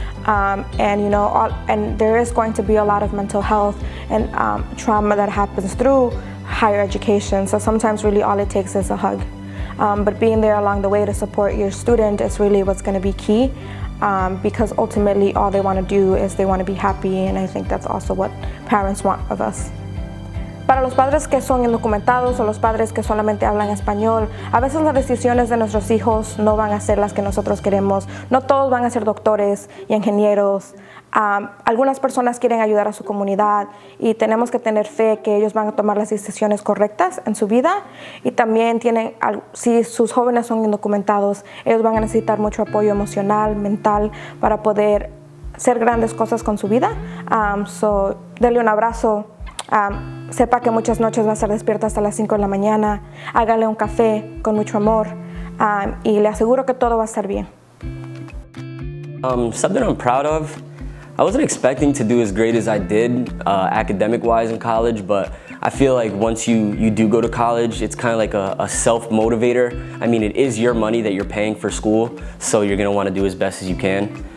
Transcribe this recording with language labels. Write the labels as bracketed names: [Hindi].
[English] And you know, and there is going to be a lot of mental health and trauma that happens through higher education. So sometimes really all it takes is a hug. But being there along the way to support your student is really what's going to be key, because ultimately all they want to do is they want to be happy, and I think that's also what parents want of us. [Spanish] Para los padres que son indocumentados o los padres que solamente hablan español, a veces las decisiones de nuestros hijos no van a ser las que nosotros queremos. No todos van a ser doctores y ingenieros. Algunas personas quieren ayudar a su comunidad y tenemos que tener fe que ellos van a tomar las decisiones correctas en su vida. Y también si sus jóvenes son indocumentados, ellos van a necesitar mucho apoyo emocional, mental, para poder hacer grandes cosas con su vida. Dele un abrazo. Sepa que muchas noches va a estar despierta hasta las 5 de la mañana. Hágale un café con mucho amor, y le aseguro que todo va a estar bien. [English] Something I'm proud of. I wasn't expecting to do as great as I did academic-wise in college, but I feel like once you do go to college, it's kind of like a self-motivator. I mean, it is your money that you're paying for school, so you're going to want to do as best as you can.